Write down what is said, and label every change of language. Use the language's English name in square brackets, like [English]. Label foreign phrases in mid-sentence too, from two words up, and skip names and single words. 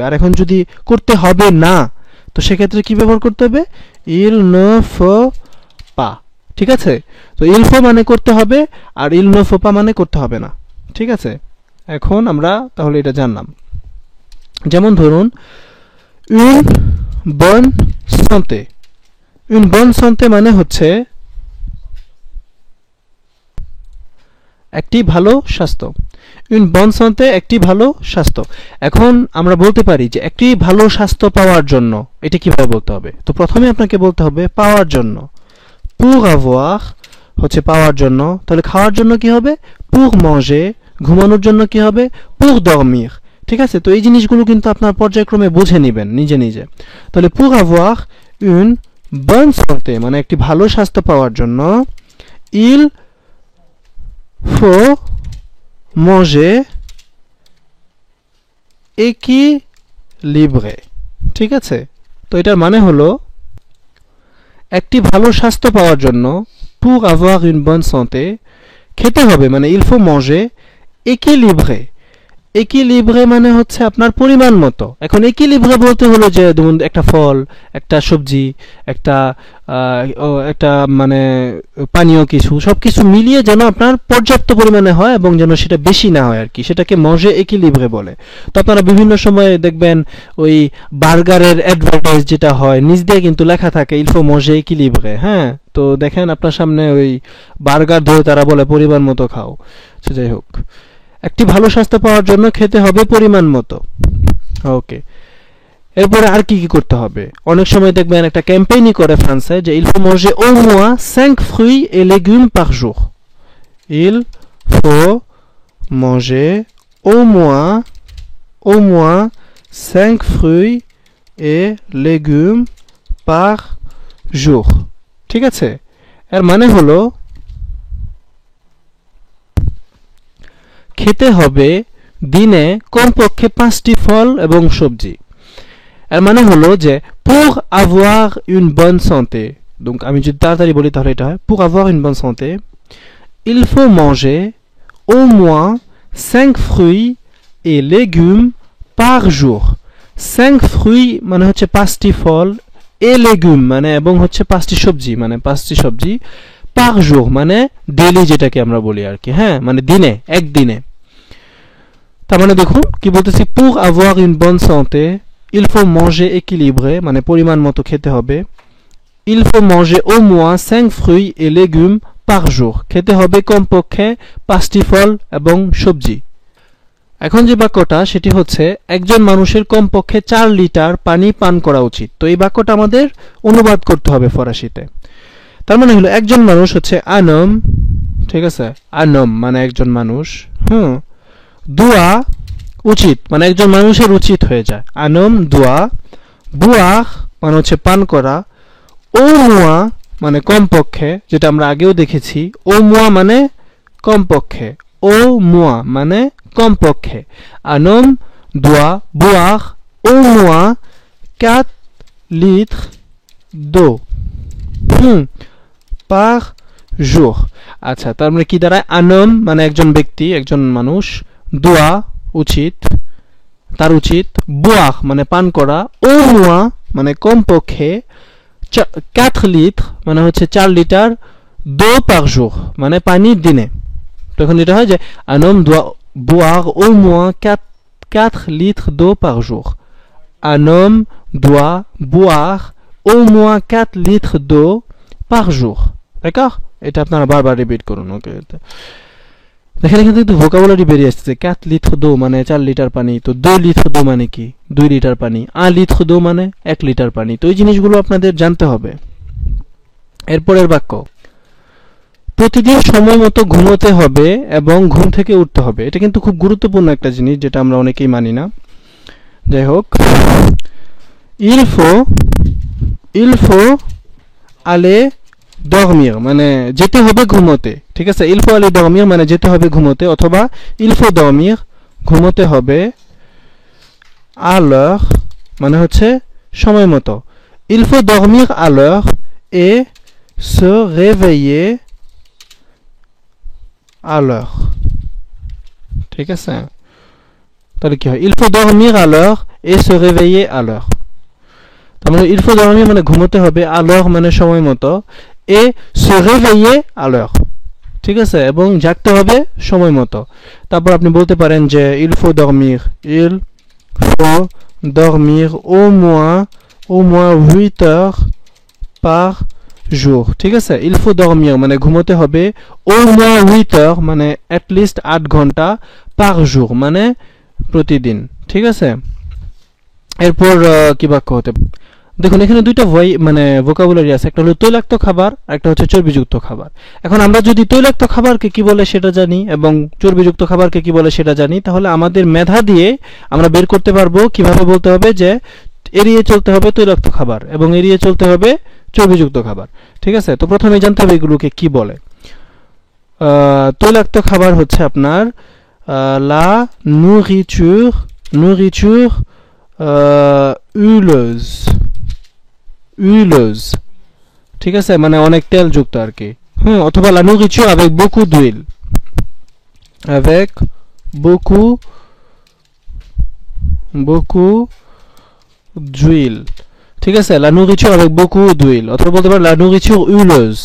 [Bangla] আর এখন যদি করতে হবে না, তো সেক্ষেত্রে কি ব্যবহার করতে হবে? [French] Il ne faut pas. [Bangla] ঠিক আছে, তো [French] il faut [Bangla] মানে করতে হবে, আর [French] il ne faut pas [Bangla] মানে করতে হবে না। ঠিক আছে, এখন আমরা তাহলে এটা জানলাম। যেমন ধরুন [French] une bonne santé। une bonne santé [Bangla] মানে হচ্ছে একটি ভালো স্বাস্থ্য। [French] une bonne santé [Bangla] একটি ভালো স্বাস্থ্য। এখন আমরা বলতে পারি যে একটি ভালো স্বাস্থ্য পাওয়ার জন্য এটা কিভাবে বলতে হবে? তো প্রথমে আপনাকে বলতে হবে পাওয়ার জন্য। [French] pour avoir [Bangla] হচ্ছে পাওয়ার জন্য, তাহলে খাওয়ার জন্য কি হবে? [French] pour manger। [Bangla] ঘুমানোর জন্য কি হবে? [French] pour dormir। [Bangla] ঠিক আছে, তো এই জিনিসগুলো কিন্তু আপনার পর্যায়ক্রমে বুঝে নেবেন নিজে নিজে। তাহলে [French] pour avoir une bonne santé [Bangla] মানে একটি ভালো স্বাস্থ্য পাওয়ার জন্য [French] il faut manger équilibré। [Bangla] ঠিক আছে, তো এটার মানে হলো একটি ভালো স্বাস্থ্য পাওয়ার জন্য [French] pour avoir une bonne santé [Bangla] খেতে হবে মানে [French] il faut manger équilibré। [Bangla] একিলিব্রে মানে হচ্ছে আপনার পরিমাণ মতো। এখন একিলিব্রে বলতে হলো যে যেমন একটা ফল, একটা সবজি, একটা একটা মানে পানীয় কিছু, সবকিছু মিলিয়ে যেন আপনার পর্যাপ্ত পরিমাণে হয় এবং যেন সেটা বেশি না হয় আর কি, সেটাকে [French] manger équilibré [Bangla] বলে। তো আপনারা বিভিন্ন সময় দেখবেন ওই বার্গারের অ্যাডভার্টাইজ যেটা হয় নিচ দিয়ে কিন্তু লেখা থাকে [French] il faut manger équilibré. [Bangla] হ্যাঁ, তো দেখেন আপনার সামনে ওই বার্গার ধরে তারা বলে পরিমাণ মতো খাও। সে যাই হোক, একটি ভালো স্বাস্থ্য পাওয়ার জন্য খেতে হবে পরিমাণ মতো। ওকে, এরপরে আর কি কি করতে হবে? অনেক সময় দেখবেন একটা ক্যাম্পেইনই করে ফ্রান্সে যে [French] il faut manger au moins 5 fruits et légumes par jour। il faut manger au moins 5 fruits et légumes par jour। [Bangla] ঠিক আছে, এর মানে হলো খেতে হবে দিনে কমপক্ষে 5টি ফল এবং সবজি। [French] এর মানে হলো যে pour avoir une bonne santé, donc [Bangla] আমি যদি তাড়াতাড়ি বলি তাহলে এটা হয় [French] pour avoir une bonne santé il faut manger au moins 5 fruits et légumes par jour। [Bangla] 5 fruits মানে হচ্ছে 5টি ফল, [French] et légumes [Bangla] মানে এবং হচ্ছে 5টি সবজি মানে 5টি সবজি, [French] par jour [Bangla] মানে ডেইলি যেটাকে আমরা বলি আর কি। হ্যাঁ, মানে দিনে, একদিনে। তার মানে দেখুন কি বলতেছি, [French] pour avoir une bonne santé il faut manger équilibré [Bangla] মানে পরিমাণ মতো খেতে হবে। [French] il faut manger au moins 5 fruits et légumes par jour [Bangla] খেতে হবে কমপক্ষে 5টি ফল এবং সবজি। এখন যে বাক্যটা সেটি হচ্ছে একজন মানুষের কমপক্ষে 4 লিটার পানি পান করা উচিত। তো এই বাক্যটা আমাদের অনুবাদ করতে হবে ফরাসিতে। তার মানে হলো একজন মানুষ হচ্ছে আনম, ঠিক আছে, আনম মানে একজন মানুষ, দুয়া উচিত মানে একজন মানুষের উচিত হয়ে যায়, [French] un homme doit, [Bangla] বুয়াহ মানে হচ্ছে পান করা, [French] au moins [Bangla] মানে কমপক্ষে, যেটা আমরা আগেও দেখেছি, [French] au moins [Bangla] মানে কমপক্ষে, [French] au moins [Bangla] মানে কমপক্ষে, [French] un homme doit boire au moins 4 litres d'eau par jour. [Bangla] আচ্ছা, তার মানে কি দাঁড়ায়? আনম মানে একজন ব্যক্তি, একজন মানুষ, দোয়া উচিত, তার উচিত, boire মানে পান করা, [French] au moins [Bangla] মানে কমপক্ষে, 4 লিটার মানে হচ্ছে 4 লিটার, [French] d'eau par jour [Bangla] মানে পানি দিনে। তখন যেটা হয় যে [French] un homme doit boire au moins 4 litres d'eau par jour। Un homme doit boire au moins 4 litres d'eau par jour। D'accord? [Bangla] এটা আপনারা বারবার রিপিট করুন। ওকে, দেখেন এখানে কিন্তু ভোকাবুলারি বেরিয়ে আসছে। 4 লিটার d'eau মানে 4 লিটার পানি, তো 2 লিটার d'eau মানে কি? 2 লিটার পানি। 1 লিটার d'eau মানে 1 লিটার পানি। তো এই জিনিসগুলো আপনাদের জানতে হবে। এরপরের বাক্য, প্রতিদিন সময় মতো ঘুমোতে হবে এবং ঘুম থেকে উঠতে হবে। এটা কিন্তু খুব গুরুত্বপূর্ণ একটা জিনিস, যেটা আমরা অনেকেই মানি না। যাই হোক, [French] il faut aller dormir [Bangla] মানে যেতে হবে ঘুমোতে, ঠিক আছে। [French] il faut aller dormir [Bangla] মানে যেতে হবে ঘুমোতে, অথবা [French] il faut dormir [Bangla] ঘুমোতে হবে, [French] à l'heure [Bangla] মানে হচ্ছে সময় মতো। [French] il faut dormir à l'heure et se réveiller à l'heure, [Bangla] ঠিক আছে। তাহলে কি হয়? [French] il faut dormir à l'heure et se réveiller à l'heure। [Bangla] তার মানে [French] il faut dormir [Bangla] মানে ঘুমোতে হবে, [French] à l'heure [Bangla] মানে সময় মতো, [French] et se réveiller à l'heure, [Bangla] ঠিক আছে, এবং জাগতে হবে সময় মতো। তারপর আপনি বলতে পারেন যে [French] il faut dormir au moins 8 heures par jour, [Bangla] ঠিক আছে। [French] il faut dormir [Bangla] মানে ঘুমোতে হবে, [French] au moins 8 heures [Bangla] মানে [English] at least [Bangla] 8 ঘন্টা, [French] par jour [Bangla] মানে প্রতিদিন, ঠিক আছে। এরপর কি বাক্য হতে, দেখুন এখানে দুইটা মানে ভোকাবুলারি আছে, একটা হলো তৈলাক্ত খাবার, একটা হচ্ছে চর্বিযুক্ত খাবার। এখন আমরা যদি তৈলাক্ত খাবারকে কি বলে সেটা জানি এবং চর্বিযুক্ত খাবারকে কি বলে সেটা জানি, তাহলে আমাদের মেধা দিয়ে আমরা বের করতে পারবো কিভাবে বলতে হবে যে এড়িয়ে চলতে হবে তৈলাক্ত খাবার এবং এড়িয়ে চলতে হবে চর্বিযুক্ত খাবার, ঠিক আছে। তো প্রথমে জানতে হবে এগুলোকে কি বলে। তৈলাক্ত খাবার হচ্ছে আপনার [French] la nourriture huileuse, [Bangla] ঠিক আছে, মানে অনেক তেলযুক্ত আর কি, অথবা [French] la nourriture avec beaucoup d'huile, [Bangla] ঠিক আছে, [French] la nourriture avec beaucoup d'huile, [Bangla] অথবা বলতে পারেন [French] la nourriture huileuse।